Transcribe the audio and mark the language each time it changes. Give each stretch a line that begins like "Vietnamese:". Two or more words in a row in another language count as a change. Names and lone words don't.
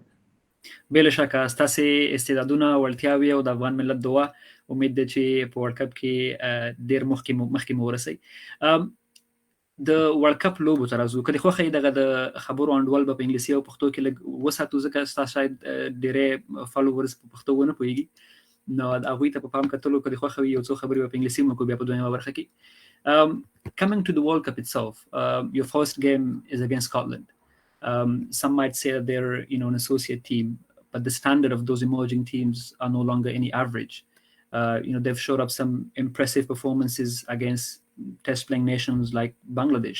Pashto: بله شکه ستاسې استعدادونه، وړتیاوې او د افغان ملت دعا امید ده چې په ورلډ کپ کې ډېر مخکې مو ورسئ. د ورلډ کپ لوبو ته راځو، که د خوښه دغه د خبرو انډول به په انګلیسي او پښتو کې لږ وساتو، ځکه ستاسو شاید ډېری فالوورز په پښتو ونه پوهېږي، نو هغوی ته په پام کتلو که د خوښه وي یو څو خبرې به په انګلیسي مو وکړو بیا په دویمه برخه کې.
English: Coming to the World Cup itself, your first game is against Scotland. Some might say that they're an associate team, but the standard of those emerging teams are no longer any average. They've showed up some impressive performances against test-playing nations like Bangladesh.